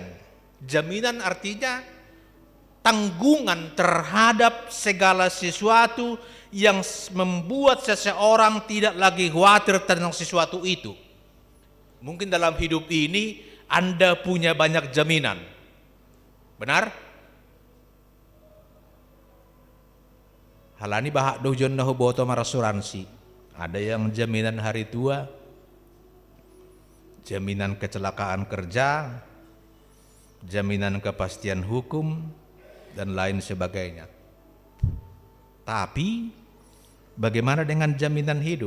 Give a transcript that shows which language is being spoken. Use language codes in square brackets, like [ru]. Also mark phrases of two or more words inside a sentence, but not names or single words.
[id] Jaminan artinya tanggungan terhadap segala sesuatu yang membuat seseorang tidak lagi khawatir tentang sesuatu itu. Mungkin dalam hidup ini Anda punya banyak jaminan. Benar? [bts] Halani bahak dojon nahu boto marasuransi. [id] Ada yang jaminan hari tua, jaminan kecelakaan kerja, jaminan kepastian hukum, dan lain sebagainya. Tapi bagaimana dengan jaminan hidup?